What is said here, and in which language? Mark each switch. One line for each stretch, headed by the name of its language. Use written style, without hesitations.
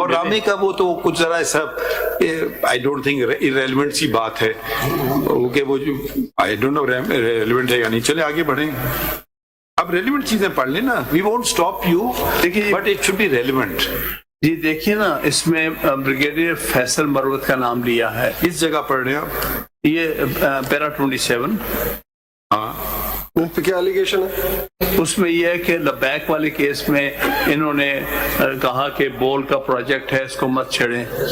Urdu: اور رامے کا وہ تو کچھ ذرا ایسا
English: I don't think irrelevant
Urdu: سی بات ہے کہ وہ جو
English: I don't know relevant
Urdu: ہے یا نہیں. چلے آگے بڑھیں. اب ریلیونٹ چیزیں پڑھ لیں نا.
English: We won't stop you, but it should be relevant.
Urdu: جی دیکھیے نا, اس میں بریگیڈیئر فیصل مروت کا نام لیا ہے. اس جگہ پڑھ رہے ہیں آپ, یہ پیرا 27. ہاں ان پہ کیا ایلیگیشن ہے؟ اس میں یہ ہے کہ لبیک والے کیس میں انہوں نے کہا کہ بول کا پروجیکٹ ہے, اس کو مت چھیڑیں.